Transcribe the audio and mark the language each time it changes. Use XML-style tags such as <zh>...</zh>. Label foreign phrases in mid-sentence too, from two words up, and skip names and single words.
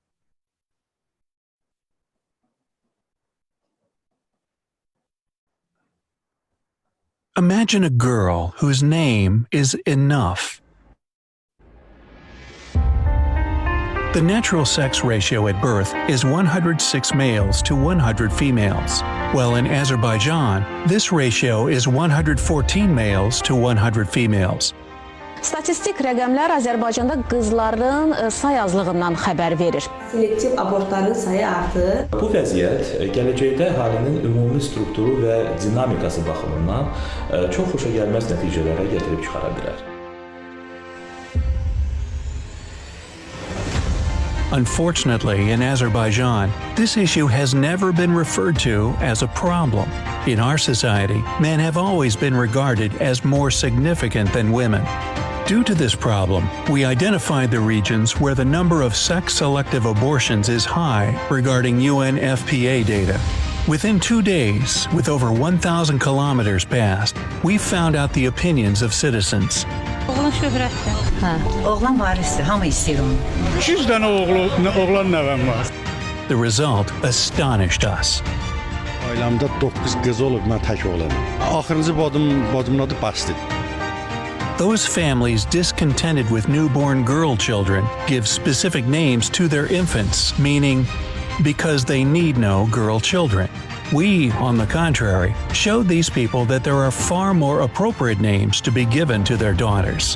<en>Imagine a girl whose name is Enough. The natural sex ratio at birth is 106 males to 100 females, while in Azerbaijan, this ratio is 114 males to 100 females.</en> <az>Statistik rəqəmlər Azərbaycanda qızların say azlığından xəbər verir. Selektiv abortların sayı artır. Bu vəziyyət gələcəkdə əhalinin ümumi strukturu və dinamikası baxımından çox xoşagəlməz nəticələrə gətirib çıxara bilər.</az> <en>Unfortunately, in Azerbaijan, this issue has never been referred to as a problem. In our society, men have always been regarded as more significant than women. Due to this problem, we identified the regions where the number of sex-selective abortions is high regarding UNFPA data. Within 2 days, with over 1,000 kilometers passed, we found out the opinions of citizens.</en> <az>Oğlan şöhrətdir. Oğlan varisdir, hamı istəyir onu. 200 dənə oğlan nəvəm var.</az> <en>The result astonished us.</en> <az>Ailəmdə 9 qız olub, mən tək oğlanım. Axırıncı bacımın adı Bastit.</az> <en>Those families discontented with newborn girl children give specific names to their infants, meaning because they need no girl children. We, on the contrary, showed these people that there are far more appropriate names to be given to their daughters.</en>